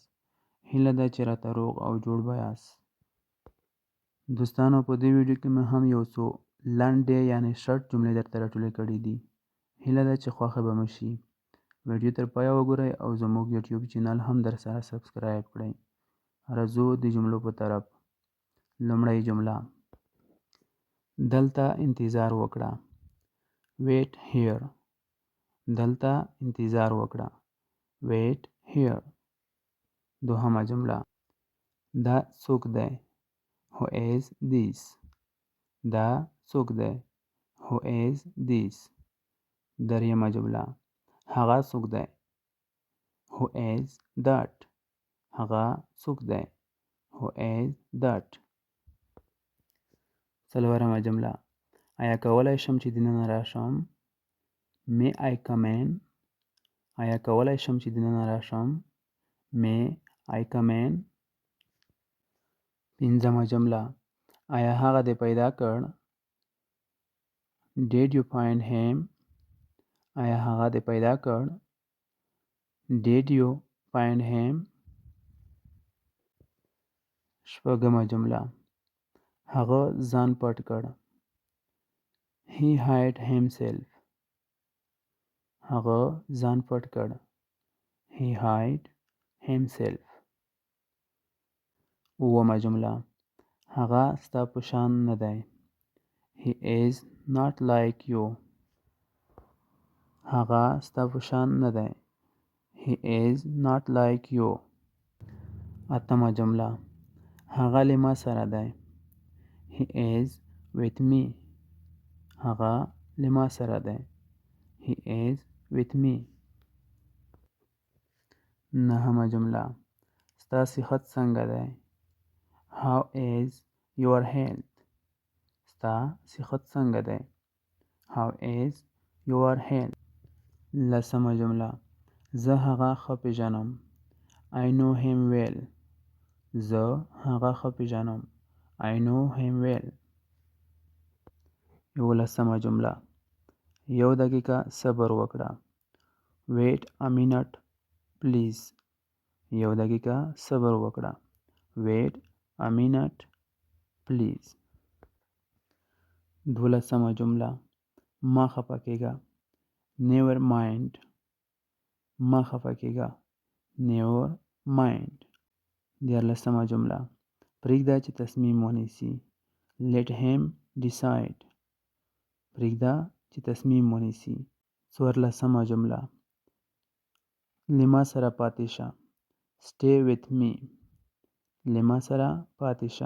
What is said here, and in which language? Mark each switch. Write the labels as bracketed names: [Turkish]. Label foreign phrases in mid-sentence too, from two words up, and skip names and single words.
[Pashto] هیله ده چې راته روغ او جوړ به یاست. دوستانو، په دې ویډیو کې مې هم یو څو لنډې یعنی شرط جملې درته راټولې کړي دي. هیله ده چې خوښه به مو شي. ویډیو تر پایه وګورئ او زموږ یوټیوب چینل هم در سره سبسکرایب کړئ. راځو د جملو په طرف. لومړی جمله: دلته انتظار وکړه. [English] Wait here. [Pashto] دلته انتظار وکړه. [English] Wait here. [Pashto] دوهمه جمله: دا څوک دی؟ [English] Who is this? [Pashto] دا څوک دی؟ [English] Who is this? [Pashto] دریمه جمله: هغه څوک دی؟ [English] Who is that? [Pashto] هغه څوک دی؟ [English] Who is that? [Pashto] څلورمه جمله: آیا کولی شم چې دننه راشم؟ [English] May I come in? [Pashto] آیا کولی شم چې دننه راشم؟ [English] May I come in? [Pashto] پنځمه جمله: آیا هغه دې پیدا کړ؟ [English] Did you find him? [Pashto] آیا هغه دې پیدا کړ؟ [English] Did you find him? [Pashto] شپږمه جمله: هغه ځان پټ کړ. [English] He hid himself. [Pashto] هغه ځان پټ کړ. [English] He hid himself. [Pashto] اوومه جمله: هغه ستا په شان نه دی. [English] He is not like you. [Pashto] هغه ستا په شان نه دی. [English] He is not like you. [Pashto] اتمه جمله: هغه له ما سره دی. [English] He is with me. [Pashto] هغه له ما سره دی. [English] He is with me. [Pashto] نهمه جمله: ستا صحت څنګه دی؟ [English] How is your health? [Pashto] ستا صحت څنګه دی؟ [English] How is your health? [Pashto] لسمه جمله: زه هغه ښه پیژنم. [English] I know him well. [Pashto] زه هغه ښه پیژنم. [English] I know him well. [Pashto] یولسمه جمله: یو دقیقه صبر وکړه. [English] Wait a minute please. [Pashto] یو دقیقه صبر وکړه. [English] Wait a minute please. [Pashto] دولسمه جمله: ما خفه کېږه. [English] Never mind. [Pashto] ما خفه کېږه. [English] Never mind. [Pashto] دیارلسمه جمله: پرېږده چې تصمیم ونیسي. [English] Let him decide. [Pashto] پرېږده چې تصمیم ونیسي. څوارلسمه جمله: له ما سره پاتې شه. [English] Stay with me. [Pashto] له ما سره پاتې شه.